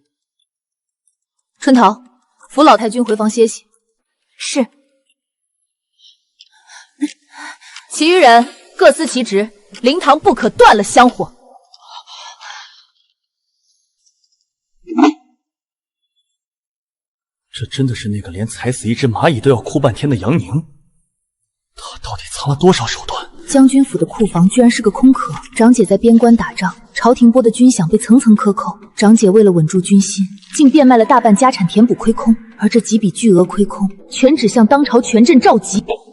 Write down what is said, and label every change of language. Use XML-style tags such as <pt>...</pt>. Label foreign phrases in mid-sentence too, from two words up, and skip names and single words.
<zh>春桃，扶老太君回房歇息。是。其餘人各司其職，靈堂不可斷了香火。這真的是那個連踩死一隻螞蟻都要哭半天的楊寧？他到底藏了多少手段？將軍府的庫房居然是個空殼。長姐在邊關打仗，朝廷撥的軍饷被層層克扣，長姐為了穩住軍心，竟變賣了大半家產填補虧空。而這幾筆巨額虧空，全指向當朝權鎮趙佶。</zh>